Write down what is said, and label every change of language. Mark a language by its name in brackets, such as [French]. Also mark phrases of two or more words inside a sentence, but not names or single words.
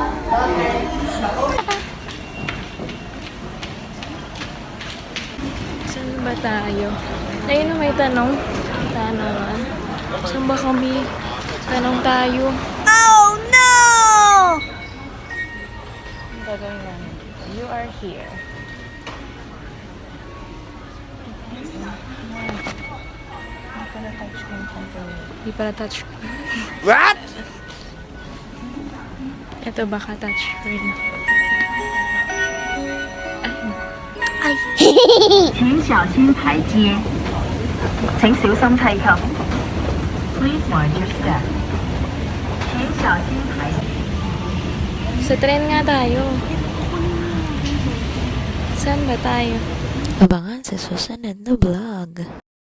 [Filipino] Saan ba tayo? Ayun na may tanong. Tanongan. Saan ba kami? Tanong tayo. Oh no! Ang gagawin namin. [English] You are here. [Filipino] Hindi pala touchscreen. [English] What? [Filipino] Ito baka touchscreen. Ay. [Chinese] 请小心台阶，请小心梯級。 [English] Please mind your step。 [Chinese] 请小心台阶。 [Filipino] Sa tren nga tayo. Saan ba tayo? Abangan sa susunod na vlog.